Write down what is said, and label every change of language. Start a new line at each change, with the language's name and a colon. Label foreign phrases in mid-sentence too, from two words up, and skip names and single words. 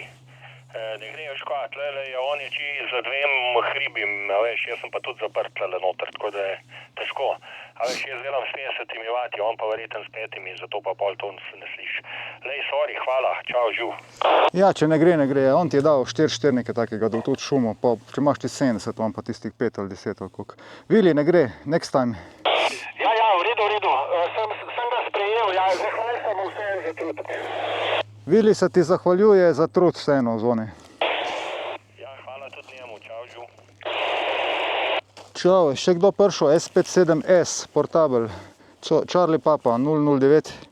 Slovenian: Ne gre več kaj, tlele je on je za 2 hribim, a veš, jaz sem pa tudi zaprt tlele noter, tako da je težko. A veš, jaz delam s 50 vati, on pa verjeten s 5, zato pa pol to ne sliši. Lej, sorry, hvala, čau, živ. Ja, če ne gre, ne gre. On ti je dal 4 nekaj takega, da tudi šumo, pa če imaš ti 70, on pa tistih 5 ali 10 ali koliko. Vili, ne gre,
English: next time.
Slovenian: Ja, v redu, sem ga sprejel, ja, zahvaljujem sem vsem za trud. Vili se ti zahvaljuje za trud vseeno, Zvone. Ja, hvala tudi njemu, čau, živ. Čau, še kdo prišel? S57S, Portabel,
English: Charlie Papa 009.